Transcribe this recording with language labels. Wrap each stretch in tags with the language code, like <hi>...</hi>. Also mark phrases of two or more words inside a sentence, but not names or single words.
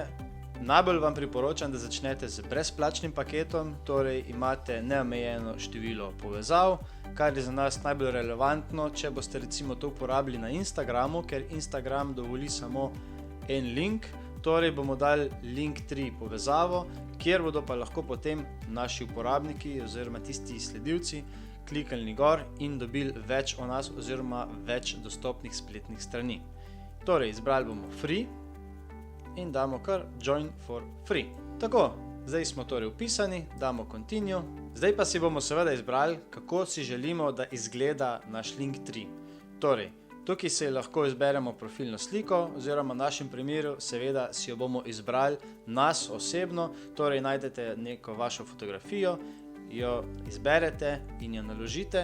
<sl>Najbolj vam priporočam, da začnete z brezplačnim paketom, torej imate neomejeno število povezav, kar je za nas najbolj relevantno, če boste recimo to uporabili na Instagramu, ker Instagram dovoli samo en link, torej bomo dali Linktree povezavo, kjer bodo pa lahko potem naši uporabniki oziroma tisti sledilci kliknili gor in dobili več o nas oziroma več dostopnih spletnih strani. Torej, izbrali bomo free in damo kar</sl> <en>join for free.</en> <sl>Tako, zdaj smo torej vpisani, damo continue. Zdaj pa si bomo seveda izbrali, kako si želimo, da izgleda naš Linktree. Torej, tukaj si lahko izberemo profilno sliko oziroma v našem primeru seveda si jo bomo izbrali nas osebno, torej najdete neko vašo fotografijo, jo izberete in jo naložite.</sl>